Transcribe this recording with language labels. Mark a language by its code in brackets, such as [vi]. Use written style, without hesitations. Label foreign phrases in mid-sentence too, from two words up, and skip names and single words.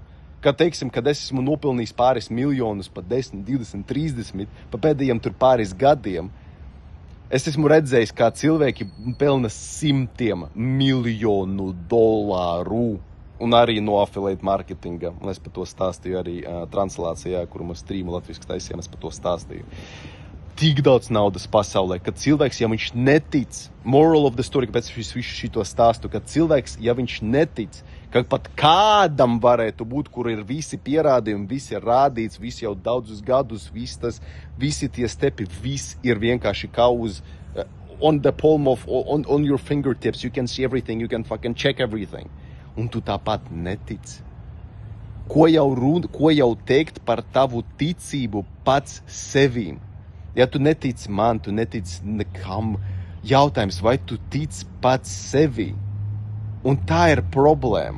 [lv] Teiksim, kad es esmu nopelnījis pāris miljonus, pa 10, 20, 30, pa pēdējiem tur pāris gadiem, es esmu redzējis, kā cilvēki pelna $100 miljonu. Un arī no [en] affiliate marketinga. [lv] Un es par to stāstīju arī translācijā, kuru mēs streamu latviski taisījām, es par to stāstīju. tik daudz naudas pasaulē, ka cilvēks, ja viņš netic, [en] moral of the story, [lv] kāpēc visu šito stāstu, ka cilvēks, ja viņš netic, ka pat kādam varētu būt, kur ir visi pierādījumi, visi ir rādīts, visi jau daudzus gadus, visi tie stepi, viss ir vienkārši kā uz [en] on the palm of, on your fingertips, you can see everything, you can fucking check everything. [lv] Un tu tāpat netic. Ko jau teikt par tavu ticību pats sevīm? Ja tu netici man, tu netici nekam, jautājums, vai tu tici pats sevi? Un tā ir problēma.